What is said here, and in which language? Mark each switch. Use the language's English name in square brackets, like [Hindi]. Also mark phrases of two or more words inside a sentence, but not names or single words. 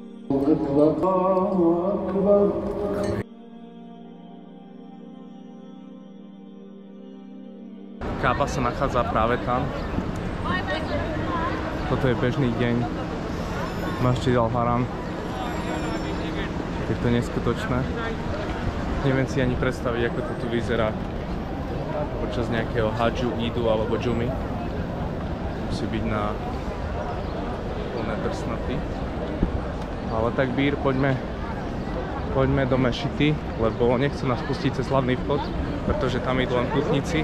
[Slovak] Kába sa nachádza práve tam. Toto je bežný deň Masjid al-Haram. Je to neskutočné. Neviem si ani predstaviť, ako to tu vyzerá počas nejakého hadžu, ídu alebo džumy. Musí byť na plné drsnoty. Ale tak Bír, poďme do mešity, lebo nechcú nás pustiť cez hlavný vchod, pretože tam idú len putníci.